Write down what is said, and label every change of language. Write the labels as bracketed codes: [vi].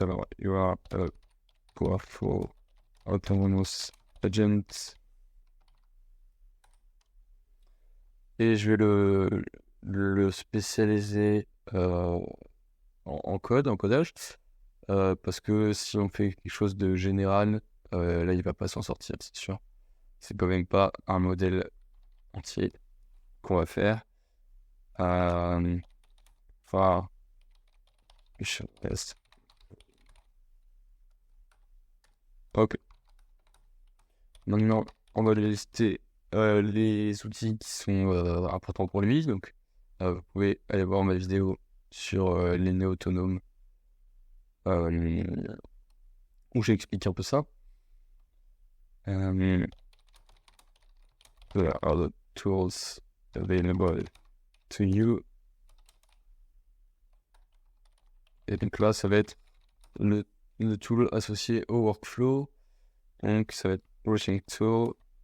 [en] Alors, you are a powerful autonomous agent. [fr] Et je vais le spécialiser en code, en codage. Parce que si on fait quelque chose de général, là, il va pas s'en sortir, c'est sûr. C'est quand même pas un modèle entier qu'on va faire. Enfin, je teste. Ok. Maintenant, on va lister les outils qui sont importants pour lui. Donc, vous pouvez aller voir ma vidéo sur les nœuds autonomes où j'explique un peu ça. [en] There are the tools available to you. [fr] Et donc là, ça va être le tool associé au workflow. Donc, ça va être Routing Tool.